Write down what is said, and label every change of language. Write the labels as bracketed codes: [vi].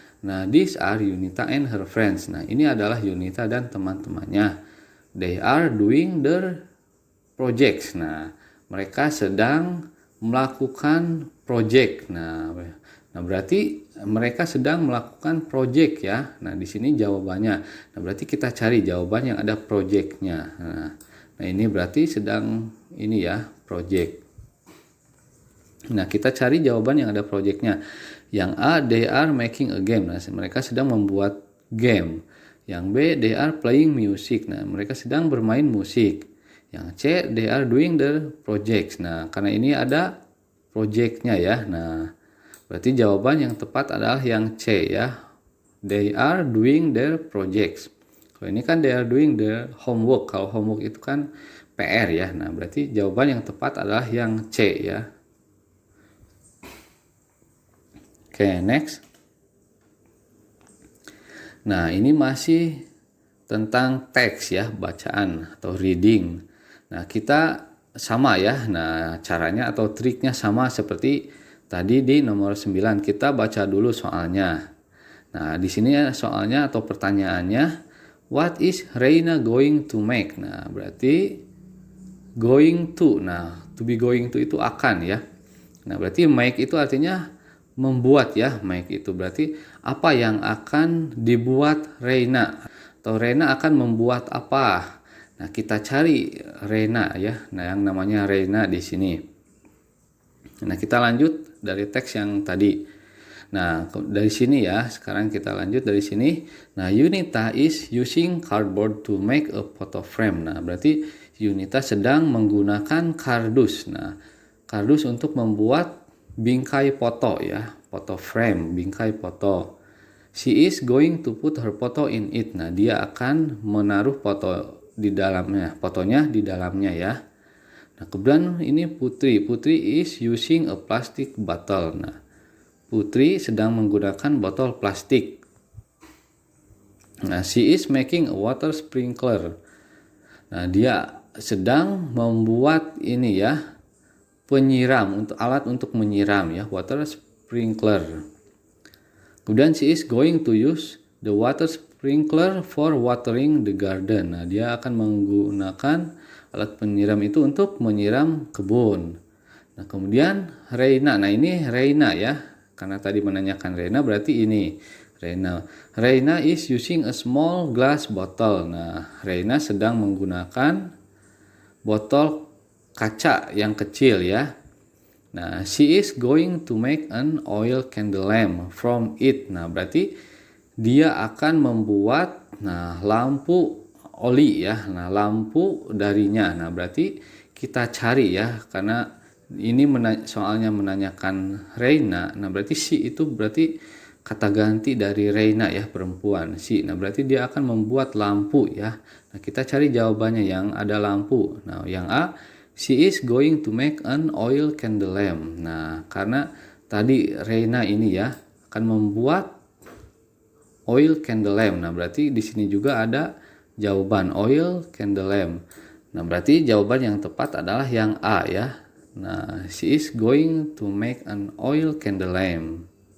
[en] Nah, these are Yunita and her friends. [id] Nah, ini adalah Yunita dan teman-temannya. [en] They are doing their projects. [id] Nah, mereka sedang melakukan project. Nah, berarti mereka sedang melakukan project ya. Nah, di sini jawabannya. Nah, berarti kita cari jawaban yang ada projectnya. Nah, ini berarti sedang ini ya, project. Nah, kita cari jawaban yang ada projectnya. Yang A, [en] they are making a game. [id] Nah, mereka sedang membuat game. Yang B, [en] they are playing music. [id] Nah, mereka sedang bermain musik. Yang C, [en] they are doing the projects. [id] Nah, karena ini ada projectnya ya. Nah, berarti jawaban yang tepat adalah yang C ya. [en] They are doing their projects. [id] Kalau ini kan [en] they are doing their homework. [id] Kalau homework itu kan PR ya. Nah, berarti jawaban yang tepat adalah yang C ya. Oke, next. Nah, ini masih tentang teks ya, bacaan atau reading. Nah, kita sama ya. Nah, caranya atau triknya sama seperti tadi di nomor 9. Kita baca dulu soalnya. Nah, di sini soalnya atau pertanyaannya, [en] what is Reina going to make? [id] Nah, berarti going to. Nah, to be going to itu akan ya. Nah, berarti make itu artinya membuat ya. Make itu berarti apa yang akan dibuat Reina. Atau Reina akan membuat apa. Nah, kita cari Reina ya. Nah, yang namanya Reina di sini. Nah, kita lanjut dari teks yang tadi. Nah, dari sini ya, sekarang kita lanjut dari sini. [en] Nah, Yunita is using cardboard to make a photo frame. [id] Nah, berarti Yunita sedang menggunakan kardus. Nah, kardus untuk membuat bingkai foto ya, foto frame, bingkai foto. [en] She is going to put her photo in it. [id] Nah, dia akan menaruh foto di dalamnya, fotonya di dalamnya ya. Nah, kemudian ini [en] Putri. Putri is using a plastic bottle. [id] Nah, Putri sedang menggunakan botol plastik. [en] Nah, she is making a water sprinkler. [id] Nah, dia sedang membuat ini ya, penyiram, untuk alat untuk menyiram ya, water sprinkler. Kemudian [en] she is going to use the water sprinkler for watering the garden. [id] Nah, dia akan menggunakan alat penyiram itu untuk menyiram kebun. Nah, kemudian Reina. Nah, ini Reina ya. Karena tadi menanyakan Reina, berarti ini Reina. [en] Reina is using a small glass bottle. [id] Nah, Reina sedang menggunakan botol kaca yang kecil ya. [en] Nah, she is going to make an oil candle lamp from it. [id] Nah, berarti dia akan membuat lampu oli ya. Nah, lampu darinya. Nah, berarti kita cari ya, karena ini soalnya menanyakan Reina. Nah, berarti si itu berarti kata ganti dari Reina ya, perempuan si. Nah, berarti dia akan membuat lampu ya. Nah, kita cari jawabannya yang ada lampu. Nah, yang A, [en] she is going to make an oil candle lamp. [id] Nah, karena tadi Reina ini ya akan membuat oil candle lamp. Nah, berarti di sini juga ada jawaban oil candle lamp. Nah, berarti jawaban yang tepat adalah yang A ya. [en] Nah, she is going to make an oil candle lamp.